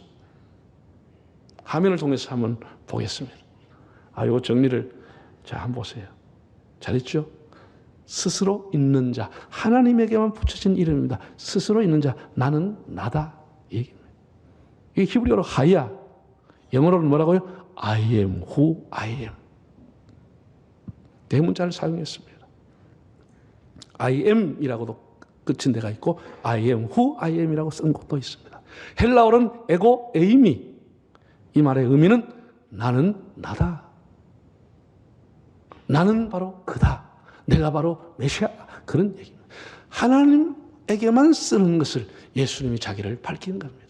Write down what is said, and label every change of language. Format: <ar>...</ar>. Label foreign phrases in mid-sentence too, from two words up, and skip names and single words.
<ko>화면을 통해서 한번 보겠습니다. 이거 정리를 한번 보세요. 잘했죠? 스스로 있는 자, 하나님에게만 붙여진 이름입니다. 스스로 있는 자, 나는 나다 이 얘기입니다. 이게 히브리어로 하야, 영어로는 뭐라고요?</ko> <en>I am who I am.</en> <ko>대문자를 사용했습니다.</ko> <en>I am</en> <ko>이라고도 끝인 데가 있고</ko> <en>I am who I am</en> <ko>이라고 쓴 곳도 있습니다. 헬라어는</ko> <el>ἐγώ εἰμι,</el> <ko>이 말의 의미는 나는 나다. 나는 바로 그다. 내가 바로 메시아, 그런 얘기입니다. 하나님에게만 쓰는 것을 예수님이 자기를 밝히는 겁니다.</ko>